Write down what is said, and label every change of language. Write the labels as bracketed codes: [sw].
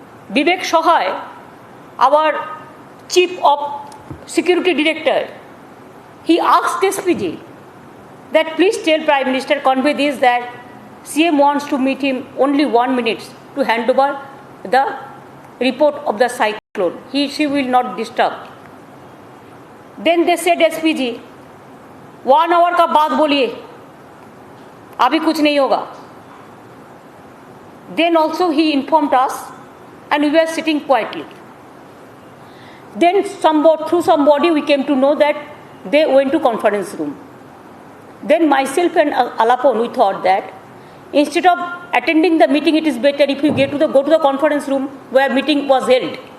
[en] Vivek Sohay, our Chief of Security Director, he asked SPG that please tell Prime Minister, convey this that CM wants to meet him only 1 minute to hand over the report of the cyclone. She will not disturb. Then they said SPG, [hi] 1 hour का बाद बोलिए, अभी कुछ नहीं होगा. [en] Then also he informed us and we were sitting quietly. Then through somebody we came to know that they went to conference room. Then myself and Alapon, we thought that instead of attending the meeting, it is better if we go to the conference room where meeting was held.